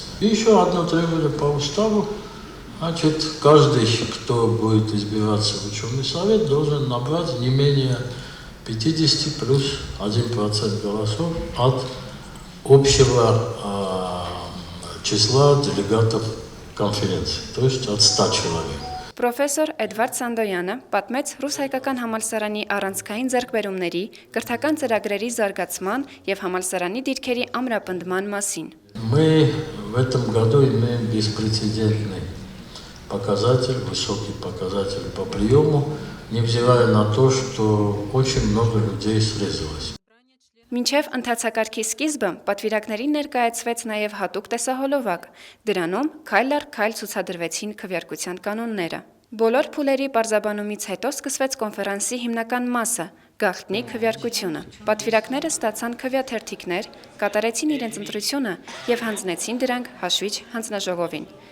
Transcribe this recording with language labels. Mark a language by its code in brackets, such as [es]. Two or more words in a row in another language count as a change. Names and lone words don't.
[ru] И еще одно требование по уставу. Каждый, кто будет избираться в ученый совет, должен набрать не менее 50 плюс 1% голосов от общего числа делегатов конференции, то есть от 100 человек. [hy] Պրոֆեսոր Էդվարդ Սանդոյանը պատմեց Ռուս-հայկական համալսարանի առանցքային ձեռքբերումների, կրթական ծրագրերի զարգացման եւ համալսարանի դիրքերի ամրապնդման մասին։ [ru] Мы в этом году имеем беспрецедентный показатель, высокий показатель по приему, невзирая на то, что очень много людей срезалось. [hy] Մինչև ընթացակարգի սկիզբը պատվիրակներին ներկայացվեց նաև հատուկ տեսահոլովակ։ Դրանում քայլ առ քայլ ցուցադրվեցին քվեարկության կանոնները։ Բոլոր փուլերի պարզաբանումից հետո սկսվեց կոնֆերանսի հիմնական մասը՝ գաղտնի քվեարկությունը։ Պատվիրակները ստացան քվեաթերթիկներ, կատարեցին իրենց ընտրությունը եւ հանձնեցին դրանք հաշվիչ հանձնաժողովին։